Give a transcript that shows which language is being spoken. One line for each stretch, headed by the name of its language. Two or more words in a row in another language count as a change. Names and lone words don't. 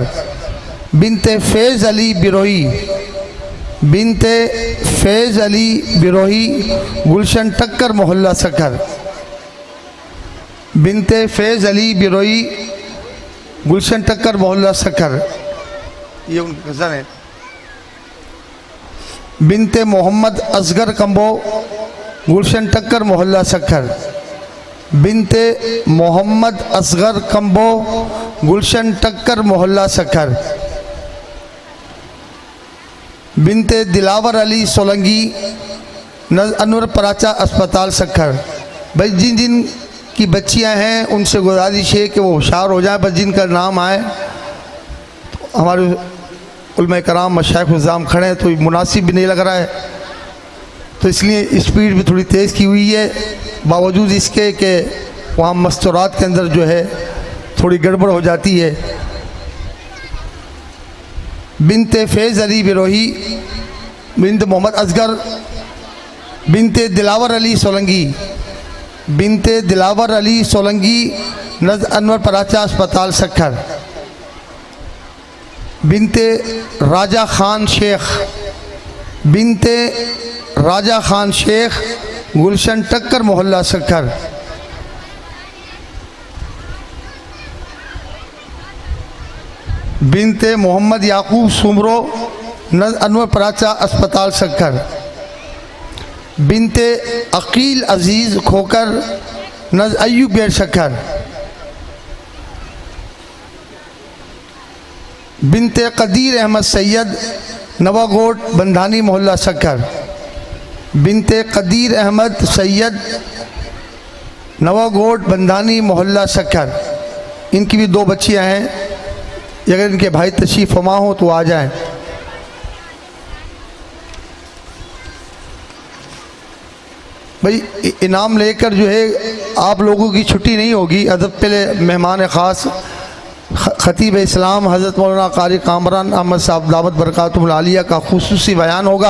Urdu: بنت فیض علی بروہی، بنت فیض علی بروہی، گلشن ٹکر محلہ سکھر. بنت فیض علی بروہی، گلشن ٹکر محلہ سکھر, یہ ان کی کزن ہے. بنت محمد اصغر کمبو، گلشن ٹکر محلہ سکھر. بنت محمد اصغر کمبو، گلشن ٹکر محلہ سکھر. بنت دلاور علی سولنگی، انور پراچہ اسپتال سکھر. بھائی جن جن کی بچیاں ہیں ان سے گزارش ہے کہ وہ ہوشیار ہو جائے، بس جن کا نام آئے تو ہمارے علما کرام مشائخ عظام کھڑے ہیں تو مناسب بھی نہیں لگ رہا ہے، تو اس لیے اسپیڈ بھی تھوڑی تیز کی ہوئی ہے، باوجود اس کے کہ وہاں مستورات کے اندر جو ہے تھوڑی گڑبڑ ہو جاتی ہے. بنت فیض علی بروہی، بنت محمد اصغر، بنت دلاور علی سولنگی، بنت دلاور علی سولنگی، نز انور پراچہ اسپتال سکھر. بنت راجہ خان شیخ، بنت راجہ خان شیخ، گلشن ٹکر محلہ سکھر. بنت محمد یعقوب سومرو، نز انور پراچہ اسپتال سکھر. بنت عقیل عزیز کھوکھر، نز ایوب گیٹ سکھر. بنت قدیر احمد سید، نواگوٹ بندھانی محلہ سکھر. بنت قدیر احمد سید، نواگوٹ بندھانی محلہ سکھر. ان کی بھی دو بچیاں ہیں، اگر ان کے بھائی تشریف فرما ہو تو آ جائیں. بھائی انعام لے کر جو ہے آپ لوگوں کی چھٹی نہیں ہوگی. ادب پہلے مہمان خاص خطیب اسلام حضرت مولانا قاری کامران احمد صاحب دامت برکاتہم العالیہ کا خصوصی بیان ہوگا.